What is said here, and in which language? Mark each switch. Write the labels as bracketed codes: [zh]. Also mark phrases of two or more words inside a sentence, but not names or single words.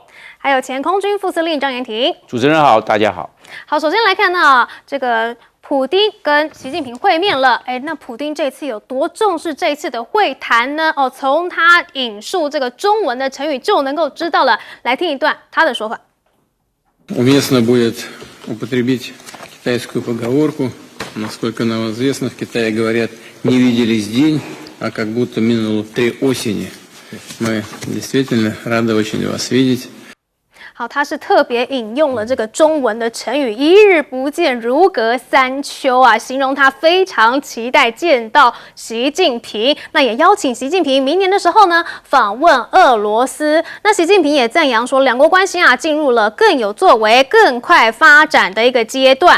[zh] 还有前空军副司令张延廷，主持人好，大家好。好，首先来看到这个普丁跟习近平会面了，那普丁这次有多重视这次的会谈呢？从他引述这个中文的成语就能够知道了。来听一段他的说法。 [ru] Уместно будет употребить китайскую поговорку. Насколько нам известно, в Китае говорят, не виделись день, а как будто минуло 3 осени. Мы действительно рады очень вас видеть. [zh] 好，他是特别引用了这个中文的成语"一日不见，如隔3秋"啊，形容他非常期待见到习近平。那也邀请习近平明年的时候呢访问俄罗斯。那习近平也赞扬说，两国关系啊进入了更有作为、更快发展的一个阶段。